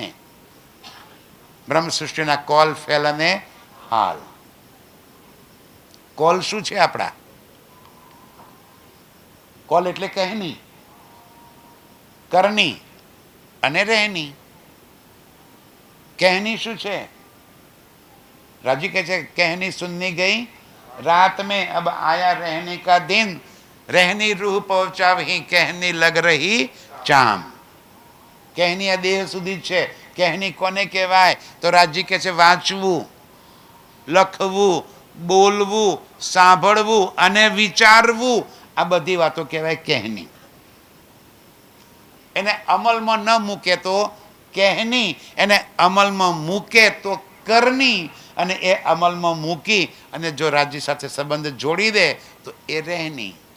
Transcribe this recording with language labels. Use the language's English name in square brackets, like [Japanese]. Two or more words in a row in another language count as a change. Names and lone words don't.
[Gujarati] બ્રહ્મ સૃષ્ટિના કોલ, ફેલ અને હાલ. કોલ શું છે આપણા? કોલ એટલે કહેની, કરની અને રહેની. કહેની શું છે? [Hindi] राजी कहते कहनी सुननी गई रात में अब आया रहने का दिन रहनी रूह पहुंचा वही कहनी लग रही चाम. [Gujarati] कहनी આ દેહ સુધી છે. कहनी કોને કહેવાય? તો રાજી કહે છે વાંચવું, લખવું, બોલવું, સાંભળવું અને વિચારવું, આ બધી વાતો કહેવાય કહેની. એને અમલમાં ન મૂકે તો કહેની, એને અમલમાં મૂકે તો કરની, અને એ અમલમાં મૂકી અને જો રાજ્ય સાથે સંબંધ જોડી દે તો એ રહેની.